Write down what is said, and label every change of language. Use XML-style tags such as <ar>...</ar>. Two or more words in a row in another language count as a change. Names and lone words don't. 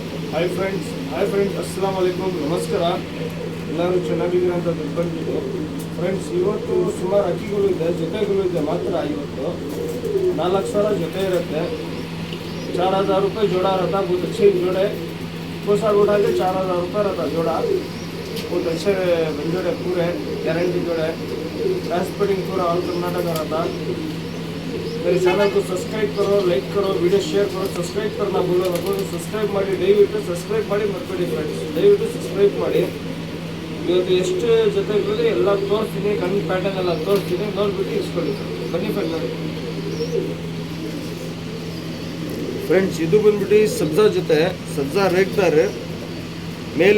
<en>hi friends</en> <ar>السلام عليكم</ar> <kn>ನಮಸ್ಕಾರ. ಎಲ್ಲರೂ ಚೆನ್ನಾಗಿದ್ದೀರ ಅಂತ ತಿಳ್ಕೊಂಡಿದ್ದು. ಫ್ರೆಂಡ್ಸ್, ಇವತ್ತು ಸುಮಾರು ಅಕ್ಕಿಗಳು ಇದೆ, ಜೊತೆಗಳು ಇದೆ. ಮಾತ್ರ ಇವತ್ತು 4,000 ಜೊತೆ ಇರುತ್ತೆ.</kn> <hi>4,000 रुपये जोड़ा रहता. बहुत अच्छे जोड़े कोसा गोड़ा के 4,000 रुपये रहता जोड़ा. बहुत अच्छे जोड़े, पूरे गारंटी जोड़े. ट्रांसपोर्टिंग पूरा ऑल कर्नाटक रहता. मेरे चैनल को सब्सक्राइब करो, लाइक करो, वीडियो शेयर करो. सब्सक्राइब करना बोलो सब्सक्राइब</hi> <kn>ಮಾಡಿ, ದಯವಿಟ್ಟು ಸಬ್ಸ್ಕ್ರೈಬ್ ಮಾಡಿ ಮರ್ಬೇಡಿ ಫ್ರೆಂಡ್ಸ್. ದಯವಿಟ್ಟು ಸಬ್ಸ್ಕ್ರೈಬ್ ಮಾಡಿ. ಇವತ್ತು ಎಷ್ಟು ಜೊತೆಗಳಿದೆ ಎಲ್ಲ ತೋರಿಸ್ತೀನಿ, ಕಣ್ಣು ಪ್ಯಾಟರ್ನ್ ಎಲ್ಲ ತೋರಿಸ್ತೀನಿ. ನೋಡ್ಬಿಟ್ಟು ಇಸ್ಕೊಳ್ಳಿ. ಬನ್ನಿ ಫ್ರೆಂಡ್ ನೋಡಿ ಫ್ರೆಂಡ್ಸ್. ಇದು ಬಂದ್ಬಿಟ್ಟು ಸಬ್ಜಾ ಜೊತೆ, ಸಬ್ಜಾ ರೇಗ್ದಾರ್ ಮೇಲ್.</kn>